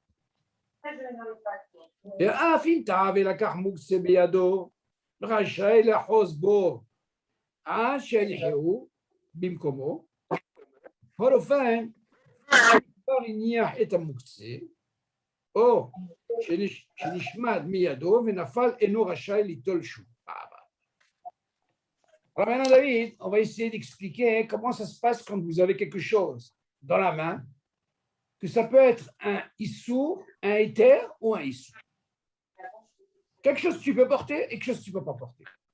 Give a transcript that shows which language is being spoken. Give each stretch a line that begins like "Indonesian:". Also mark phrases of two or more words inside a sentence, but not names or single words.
Hebrew: ואף אם טעה ולקח מוקצה בידו, רשאי לאחוז בו עד שיניחהו במקומו. בכל אופן, כבר הניח את המוקצה, או שנשמד מידו ונפל אינו רשאי ליטול שוב.
French: Alors maintenant, David, on va essayer d'expliquer comment ça se passe quand vous avez quelque chose dans la main, que ça peut être un issour, un éther ou un issour. Quelque chose que tu peux porter et quelque chose que tu ne peux pas porter.